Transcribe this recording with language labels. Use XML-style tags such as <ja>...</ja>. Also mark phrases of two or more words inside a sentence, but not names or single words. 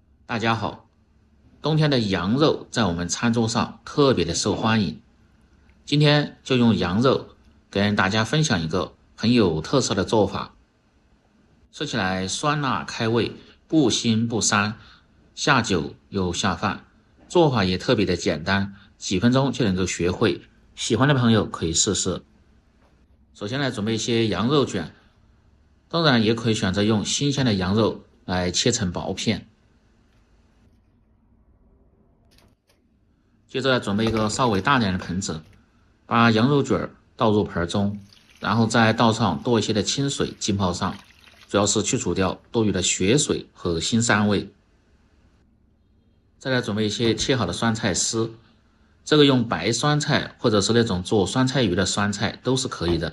<zh>大家好，冬天的羊肉在我們餐桌上特別的受歡迎。今天就用羊肉跟大家分享一個很有特色的做法，吃起來酸辣開胃，不腥不膻，下酒又下飯，做法也特別的簡單，幾分鐘就能夠學會。喜歡的朋友可以試試。首先來準備一些羊肉卷，當然也可以選擇用新鮮的羊肉來切成薄片。接着準備一個稍微大點的盆子，把羊肉卷倒入盆中，然後再倒上多一些的清水浸泡上，主要是去除掉多余的血水和腥膻味。再来準備一些切好的酸菜絲，這個用白酸菜或者是那種做酸菜魚的酸菜都是可以的。</zh>